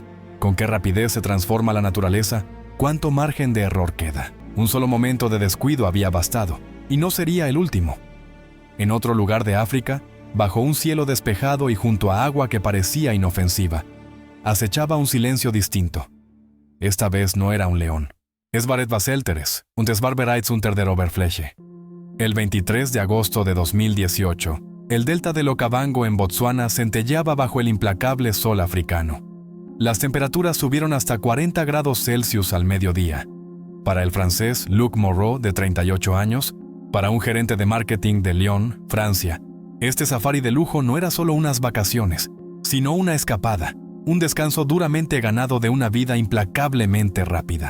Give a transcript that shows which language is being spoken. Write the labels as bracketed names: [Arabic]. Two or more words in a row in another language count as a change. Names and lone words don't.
[Spanish] ¿Con qué rapidez se transforma la naturaleza? ¿Cuánto margen de error queda? Un solo momento de descuido había bastado, y no sería el último. En otro lugar de África, bajo un cielo despejado y junto a agua que parecía inofensiva, acechaba un silencio distinto. Esta vez no era un león. [German] Es war etwas Älteres, und es war bereits unter der Oberfläche. [Spanish] El 23 de agosto de 2018, El delta del Okavango en Botsuana centelleaba bajo el implacable sol africano. Las temperaturas subieron hasta 40 grados Celsius al mediodía. Para el francés Luc Moreau, de 38 años, para un gerente de marketing de Lyon, Francia, este safari de lujo no era solo unas vacaciones, sino una escapada, un descanso duramente ganado de una vida implacablemente rápida.